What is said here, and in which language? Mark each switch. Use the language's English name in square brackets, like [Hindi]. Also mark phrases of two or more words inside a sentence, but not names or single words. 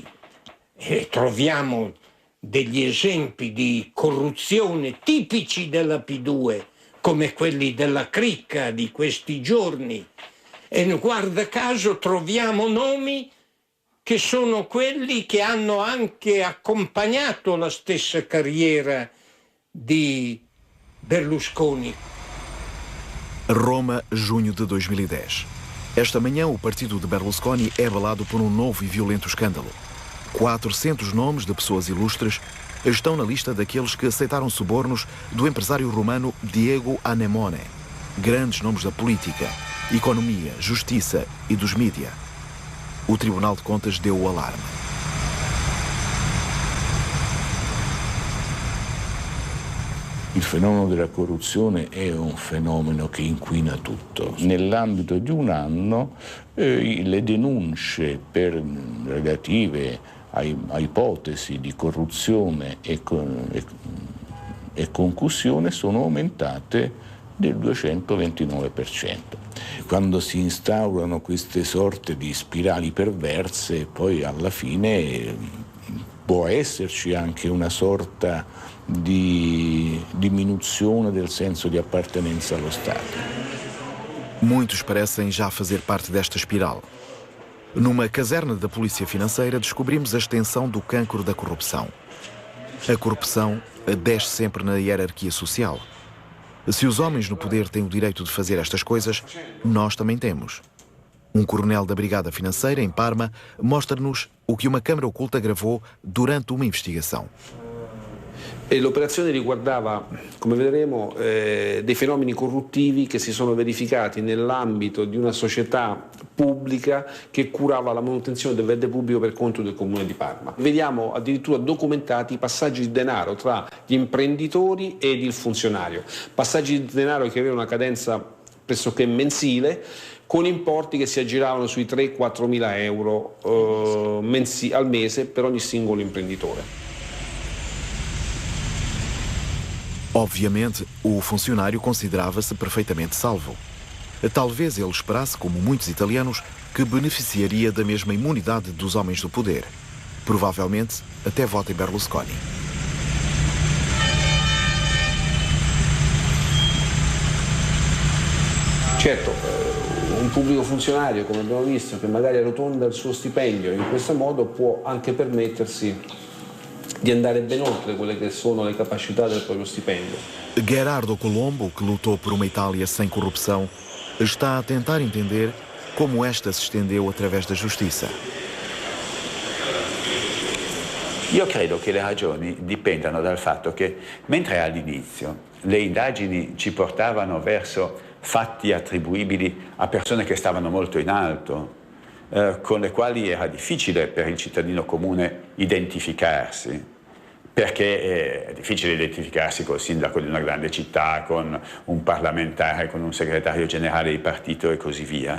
[Italian] E troviamo degli esempi di corruzione tipici della P2, come quelli della cricca di questi giorni, e guarda caso troviamo nomi che sono quelli che hanno anche accompagnato la stessa carriera di Berlusconi. [Portuguese] Roma, junho de 2010. Esta manhã, o partido de Berlusconi é abalado por um novo e violento escândalo. 400 nomes de pessoas ilustres estão na lista daqueles que aceitaram subornos do empresário romano Diego Anemone. Grandes nomes da política, economia, justiça e dos mídia. O Tribunal de Contas deu o alarme. [Italian] Il fenomeno della corruzione è un fenomeno che inquina tutto. Nell'ambito di un anno le denunce relative a ipotesi di corruzione e concussione sono aumentate del 229%. Quando si instaurano queste sorte di spirali perverse, poi alla fine può esserci anche una sorta di diminuzione del senso di appartenenza allo Stato. [Portuguese] Muitos parecem já fazer parte desta espiral. Numa caserna da Polícia Financeira descobrimos a extensão do cancro da corrupção. A corrupção desce sempre na hierarquia social. Se os homens no poder têm o direito de fazer estas coisas, nós também temos. Um coronel da Brigada Financeira, em Parma, mostra-nos o que uma câmara oculta gravou durante uma investigação. [Italian] L'operazione riguardava, come vedremo, dei fenomeni corruttivi che si sono verificati nell'ambito di una società pubblica che curava la manutenzione del verde pubblico per conto del Comune di Parma. Vediamo addirittura documentati i passaggi di denaro tra gli imprenditori ed il funzionario. Passaggi di denaro che avevano una cadenza pressoché mensile, con importi che si aggiravano sui 3-4 mila euro al mese per ogni singolo imprenditore. [Portuguese] Obviamente, o funcionário considerava-se perfeitamente salvo. Talvez ele esperasse, como muitos italianos, que beneficiaria da mesma imunidade dos homens do poder. Provavelmente, até vota em Berlusconi. [Italian] Certo, un pubblico funzionario, come abbiamo visto, che magari arrotonda il suo stipendio in questo modo può anche permettersi di andare ben oltre quelle che sono le capacità del proprio stipendio. [Portuguese] Gerardo Colombo, que lutou por uma Itália sem corrupção, está a tentar entender como esta se estendeu através da giustizia. [Italian] Io credo che le ragioni dipendano dal fatto che, mentre all'inizio le indagini ci portavano verso fatti attribuibili a persone che stavano molto in alto, con le quali era difficile per il cittadino comune identificarsi, perché è difficile identificarsi col sindaco di una grande città, con un parlamentare, con un segretario generale di partito e così via.